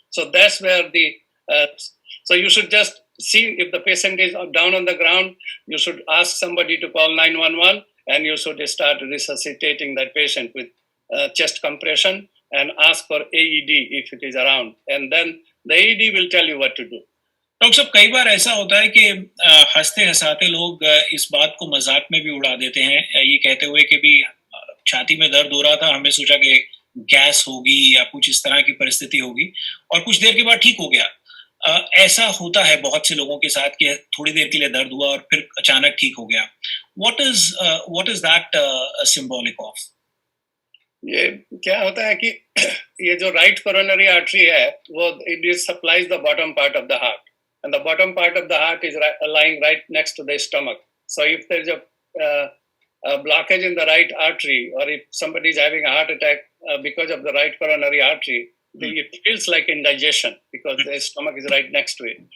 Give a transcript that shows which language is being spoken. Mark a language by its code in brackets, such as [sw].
[en] So that's where so you should just see if the patient is down on the ground. You should ask somebody to call 911, and you should start resuscitating that patient with chest compression, and ask for AED if it is around. And then the AED will tell you what to do. [hi] Doctor साहब, कई बार ऐसा होता है कि हंसते हंसाते लोग इस बात को मजाक में भी उड़ा देते हैं, ये कहते हुए कि भी छाती में दर्द हो रहा था, हमने सोचा कि गैस होगी या कुछ इस तरह की परिस्थिति होगी, और कुछ देर के बाद ठीक हो गया। ऐसा होता है बहुत से लोगों के साथ कि थोड़ी देर के लिए दर्द हुआ और फिर अचानक ठीक हो गया। [en] What is that symbolic of? [hi] ये क्या होता है कि ये जो राइट कोरोनरी आर्टरी है, वो [en] it supplies the bottom part of the heart, and the bottom part of the heart is lying right next to the stomach. So if there's a blockage in the right artery, or if somebody is having a heart attack because of the right coronary artery, it feels like indigestion, because the stomach is right next to it.